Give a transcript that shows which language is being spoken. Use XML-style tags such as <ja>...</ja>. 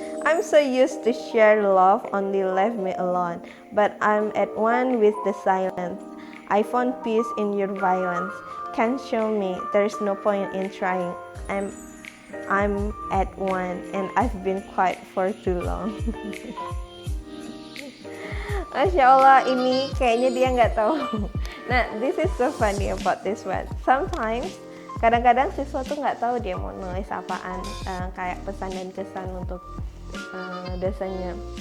<en>I'm so used to share love, only left me alone. But I'm at one with the silence. I found peace in your violence. Can't show me, there's no point in trying. I'm at one and I've been quiet for too long.</en> <id>Masya Allah, ini kayaknya dia nggak tahu.</id> <en>Nah, this is so funny about this one.</en> <id>Sometimes, kadang-kadang siswa tuh nggak tahu dia mau nulis apaan, kayak pesan dan kesan untuk dosennya.</id>